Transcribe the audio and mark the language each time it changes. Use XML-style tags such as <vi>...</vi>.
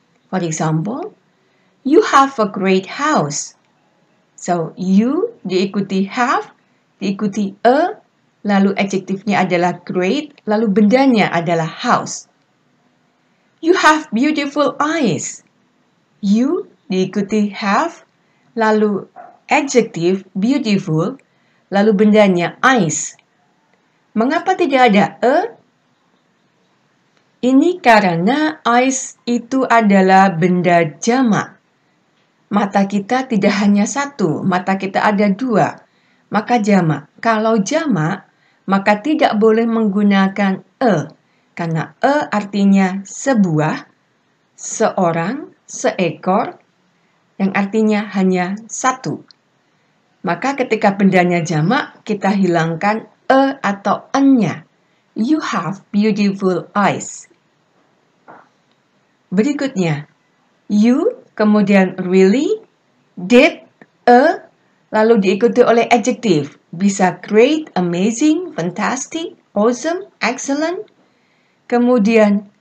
<en>For example, you have a great house.</en> <id>So, you diikuti have, diikuti lalu adjektifnya adalah great, lalu bendanya adalah house.</id> <en>You have beautiful eyes.</en> <id>You diikuti have, lalu adjective beautiful, lalu bendanya eyes. Mengapa tidak ada Ini karena eyes itu adalah benda jamak. Mata kita tidak hanya satu, mata kita ada dua. Maka jamak. Kalau jamak, maka tidak boleh menggunakan karena artinya sebuah, seorang, seekor, yang artinya hanya satu. Maka ketika bendanya jamak, kita hilangkan atau nya.</id> <en>You have beautiful eyes.</en> <id>Berikutnya, you, kemudian really, did, lalu diikuti oleh adjektif. Bisa great, amazing, fantastic, awesome, excellent. Kemudian</id>